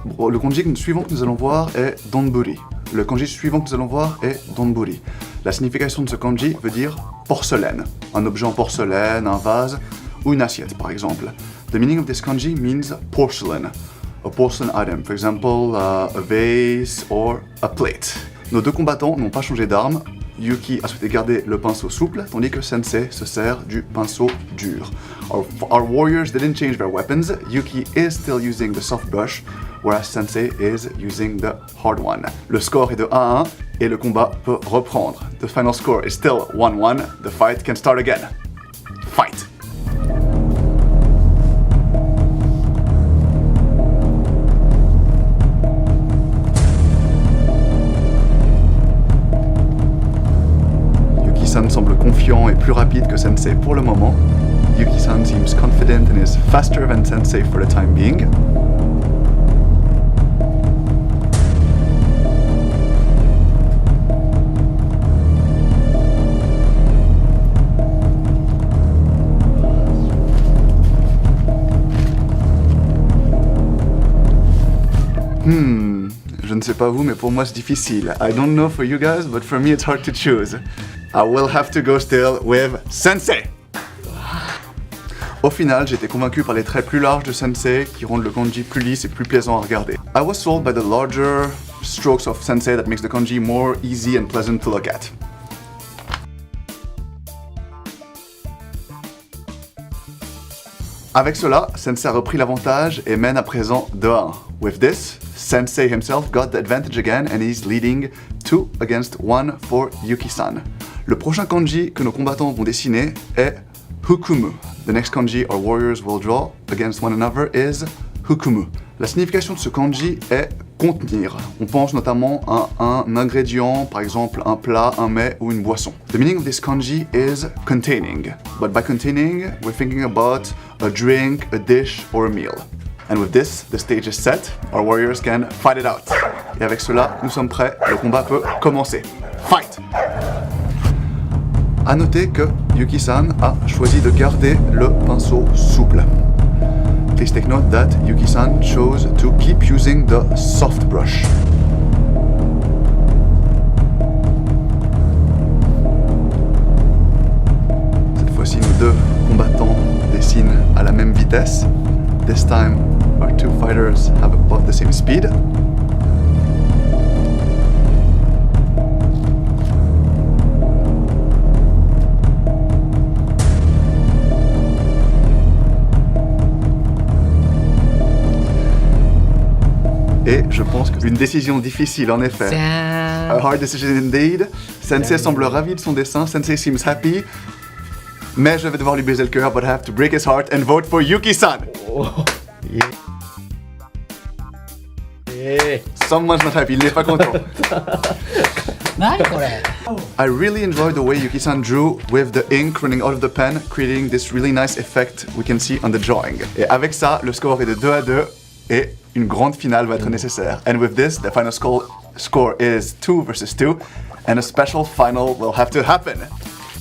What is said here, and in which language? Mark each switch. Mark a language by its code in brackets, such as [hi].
[fr] Le kanji suivant que nous allons voir est donburi. Le kanji suivant que nous allons voir est donburi. La signification de ce kanji veut dire porcelaine. Un objet en porcelaine, un vase ou une assiette par exemple. [en] The meaning of this kanji means porcelain. A porcelain item, for example, a vase or a plate. [fr] Nos deux combattants n'ont pas changé d'arme. Yuki a souhaité garder le pinceau souple, tandis que Sensei se sert du pinceau dur. [en] Our warriors didn't change their weapons. Yuki is still using the soft brush, whereas Sensei is using the hard one. [fr] Le score est de 1-1 et le combat peut reprendre. [en] The final score is still 1-1. The fight can start again. Fight! [fr] Yuki-san semble confiant et plus rapide que Sensei pour le moment. [en] Yuki-san seems confident and is faster than Sensei for the time being. [fr] Je ne sais pas vous, mais pour moi c'est difficile. [en] I don't know for you guys, but for me it's hard to choose. I will have to go still with Sensei. [fr] Au final, j'ai été convaincu par les traits plus larges de Sensei qui rendent le kanji plus lisse et plus plaisant à regarder. [en] I was sold by the larger strokes of Sensei that makes the kanji more easy and pleasant to look at. [fr] Avec cela, Sensei a repris l'avantage et mène à présent 2-1. [en] With this, Sensei himself got the advantage again and he's leading 2-1 for Yuki-san. [fr] Le prochain kanji que nos combattants vont dessiner est Hukumu. [en] The next kanji our warriors will draw against one another is Hukumu. [fr] La signification de ce kanji est contenir. On pense notamment à un ingrédient, par exemple un plat, un mets ou une boisson. [en] The meaning of this kanji is containing. But by containing, we're thinking about a drink, a dish or a meal. And with this, the stage is set. Our warriors can fight it out. [fr] Et avec cela, nous sommes prêts. Le combat peut commencer. [en] Fight! [fr] A noter que Yuki-san a choisi de garder le pinceau souple. [en] Please take note that Yuki-san chose to keep using the soft brush. [fr] Cette fois-ci, nos deux combattants dessinent à la même vitesse. [en] This time, our two fighters have about the same speed. [fr] Et je pense qu'une décision difficile en effet. [en] A hard decision indeed. [fr] Sensei semble ravi de son dessin. [en] Sensei seems happy. [fr] Mais je vais devoir lui briser le cœur, [en] but I have to break his heart and vote for Yuki-san. Oh. Yeah. Yeah. Someone's not happy, [fr] il n'est pas content. [en] I really enjoyed the way Yuki-san drew with the ink running out of the pen, creating this really nice effect we can see on the drawing. [fr] Et avec ça, le score est de 2-2 et une grande finale va être nécessaire. [en] And with this, the final score is 2 versus 2, and a special final will have to happen.